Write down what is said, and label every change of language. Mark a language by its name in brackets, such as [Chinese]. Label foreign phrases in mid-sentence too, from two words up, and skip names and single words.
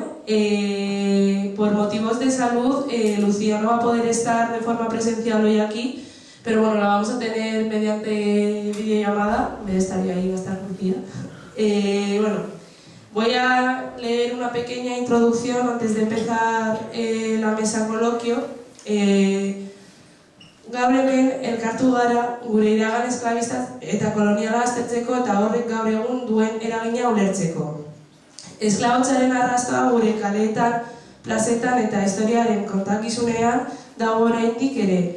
[Spanish] Por motivos de salud, Lucía no va a poder estar de forma presencial hoy aquí, pero bueno, la vamos a tener mediante videollamada. Me estaría ahí, va a estar Lucía. Bueno, voy a leer una pequeña introducción antes de empezar la mesa coloquio. [Basque] Gaur hemen elkartu gara gure iragan esklabista eta koloniala aztertzeko eta horrek gaur egun duen eragina ulertzeko. Esklabotzaren arrastoa gure kaleetan, plazetan eta historiaren kontakizunean dago oraindik ere.